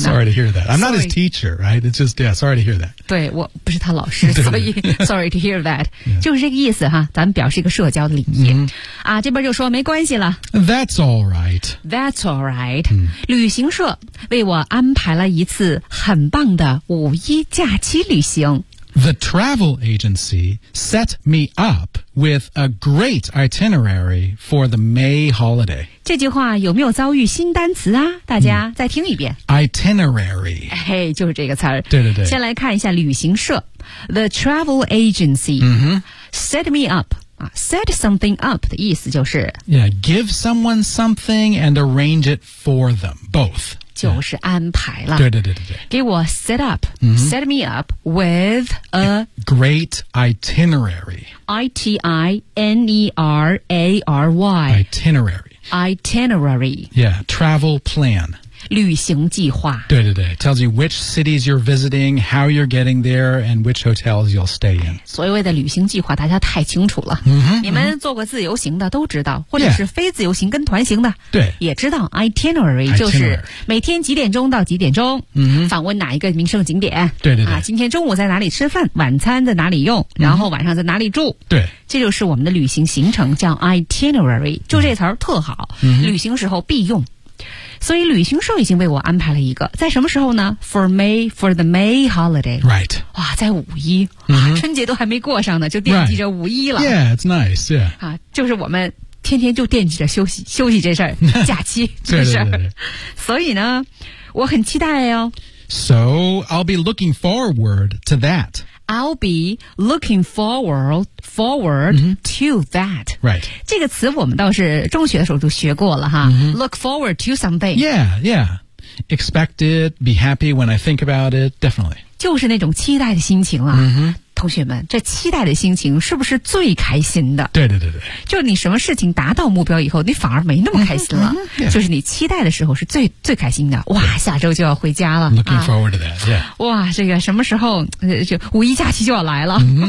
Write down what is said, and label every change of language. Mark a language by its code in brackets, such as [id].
[en] 呢 Sorry to hear that I'm not his teacher right It's just yeah Sorry to hear that [zh] 对我不是他老师所以 [en] Sorry to hear that、 yeah. [zh] 就是这个意思哈咱们表示一个社交的礼仪、 mm-hmm. 啊，这边就说没关系了 [en] That's alright That's alright、 mm-hmm. [zh] 旅行社为我安排了一次很棒的五一假期旅行 [en] The travel agency set me up with a great itinerary for the May holiday [zh] 这句话有没有遭遇新单词啊大家再听一遍。 [en] Itinerary. [zh] 嘿、hey, 就是这个词儿。对对对。先来看一下旅行社。 [en] The travel agency、 mm-hmm. set me up.、set something up [zh] 的意思就是。 [en] Yeah, give someone something and arrange it for them, both. [zh] 就是安排了。对对对对对。给我 set up,、 mm-hmm. [en] set me up with a great itinerary. I-T-I-N-E-R-A-R-Y. Itinerary. Itinerary. Yeah, travel plan. [zh] 旅行计划。对对对 [en] ，tells you which cities you're visiting, how you're getting there, and which hotels you'll stay in. [zh] 所谓的旅行计划，大家太清楚了。 Mm-hmm, 你们做过自由行的都知道，或者是非自由行跟团行的，对、yeah. ，也知道 itinerary 就是每天几点钟到几点钟，访问哪一个名胜景点。对对对，今天中午在哪里吃饭，晚餐在哪里用，然后晚上在哪里住。对。这就是我们的旅行行程，叫 itinerary， 就这词儿特好、旅行时候必用。所以旅行社已经为我安排了一个，在什么时候呢 ？ [en] For May, for the May holiday. Right. [zh] 哇，在五一、春节都还没过上呢，就惦记着五一了。 [en] Right. Yeah, it's nice. Yeah. [zh] 啊，就是我们天天就惦记着休息这事儿，假期这事儿。所以呢，我很期待哦。 [en] So I'll be looking forward to that. I'll be looking forward、to that. Right. [zh] 这个词我们倒是中学的时候就学过了哈。 [en] Look forward to something. Yeah, yeah. Expect it, be happy when I think about it, definitely. [zh] 就是那种期待的心情了。同学们，这期待的心情是不是最开心的？对对对对。就你什么事情达到目标以后，你反而没那么开心了。就是你期待的时候是最开心的。哇，下周就要回家了。 [en] Looking forward to that, yeah. [zh] 哇，这个什么时候，就五一假期就要来了。